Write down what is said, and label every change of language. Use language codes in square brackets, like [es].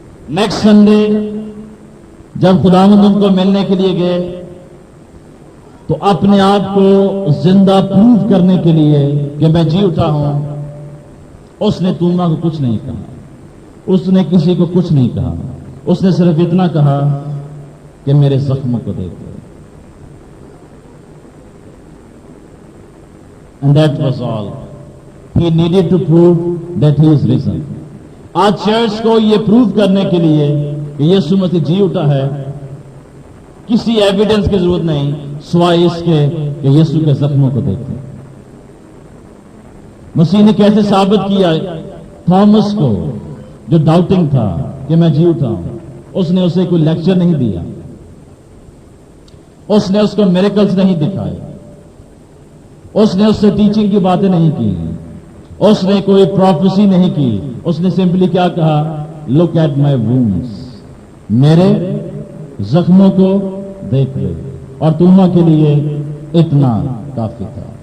[ur] Next Sunday جب خداوند ان کو ملنے کے لیے گئے تو اپنے آپ کو زندہ پروف کرنے کے لیے کہ میں جی اٹھا ہوں، اس نے توما کو کچھ نہیں کہا، اس نے کسی کو کچھ نہیں کہا، اس نے صرف اتنا کہا کہ میرے زخموں کو دیکھو۔ [en] And that was all. He needed to prove that he is risen. [ur] آج چرچ کو یہ پروف کرنے کے لیے کہ یسوع مسیح جی اٹھا ہے کسی ایویڈنس کی ضرورت نہیں سوائے اس کے کہ یسوع کے زخموں کو دیکھیں۔ مسیح نے کیسے ثابت کیا تھامس کو جو ڈاؤٹنگ تھا کہ میں جی اٹھا ہوں؟ اس نے اسے کوئی لیکچر نہیں دیا، اس نے اس کو میریکلز نہیں دکھائے، اس نے اس سے ٹیچنگ کی باتیں نہیں کی، اس نے کوئی پروفیسی نہیں کی، اس نے سمپلی کیا کہا [en] look at my wounds, [ur] میرے زخموں کو دیکھ لے۔ اور توما کے لیے اتنا کافی تھا۔